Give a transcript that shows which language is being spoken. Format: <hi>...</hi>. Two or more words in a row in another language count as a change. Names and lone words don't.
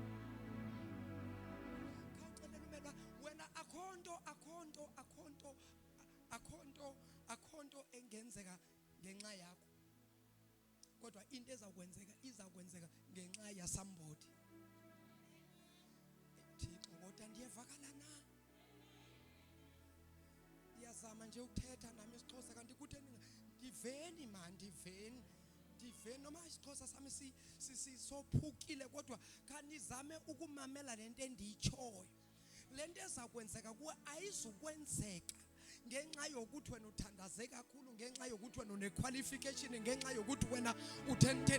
<xh>Akhonto engenzeka ngenxa yakho, kodwa into izakwenzeka ngenxa ya somebody. Thixo kodwa ndiyevakala na? Ndiyazama nje ukuthetha nami isiXhosa kanti kutheni ndiveni man, ndiveni noma isiXhosa sami sisophukile, kodwa kanizame ukumamela lento endiyitshoyo. Lento ezakwenzeka kuwe ayizukwenzeka ngenxa yokuthi wena uthandaze kakhulu, ngenxa yokuthi wena une-qualification, ngenxa yokuthi wena u-10.</xh>